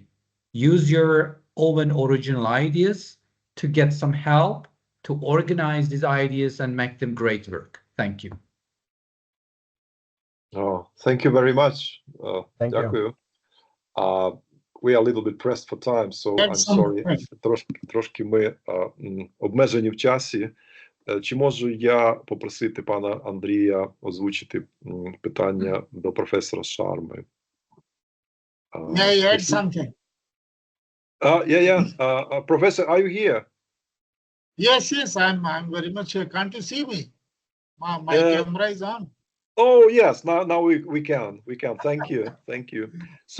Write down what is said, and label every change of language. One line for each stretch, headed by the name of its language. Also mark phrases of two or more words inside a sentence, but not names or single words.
English: Use your own original ideas to get some help to organize these ideas and make them great work. Thank you. Oh, thank you very much. Thank you.
Ukrainian: Дякую.
English: We are a little bit pressed for time, so I'm sorry.
Ukrainian: Трошки ми обмежені в часі. Чи можу я попросити пана Андрія озвучити питання до професора Шарми?
English: May I add something? Yeah. Professor, are you here? Yes, I'm very much here. Can't you see me? My camera is on. Oh, yes, now we can. Thank you. So